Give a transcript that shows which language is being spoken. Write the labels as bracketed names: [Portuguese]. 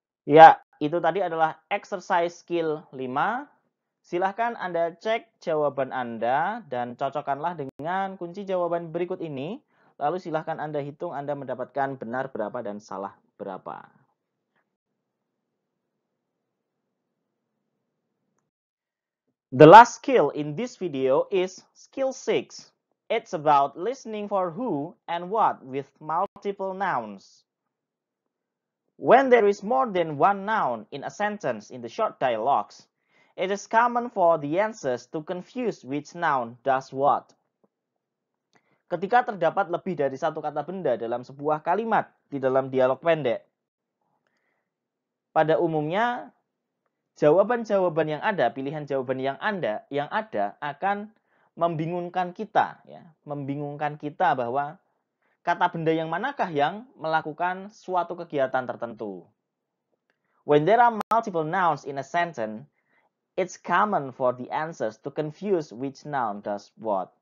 [Indonesian] Ya, itu tadi adalah exercise skill 5. Silahkan Anda cek jawaban Anda dan cocokkanlah dengan kunci jawaban berikut ini. Lalu silahkan Anda hitung Anda mendapatkan benar berapa dan salah berapa. [English] The last skill in this video is skill 6. It's about listening for who and what with multiple nouns. When there is more than one noun in a sentence in the short dialogues, it is common for the answers to confuse which noun does what. [Indonesian] Ketika terdapat lebih dari satu kata benda dalam sebuah kalimat di dalam dialog pendek, pada umumnya jawaban-jawaban yang ada, pilihan jawaban yang ada akan membingungkan kita, ya, membingungkan kita bahwa kata benda yang manakah yang melakukan suatu kegiatan tertentu. [English] When there are multiple nouns in a sentence, it's common for the answers to confuse which noun does what.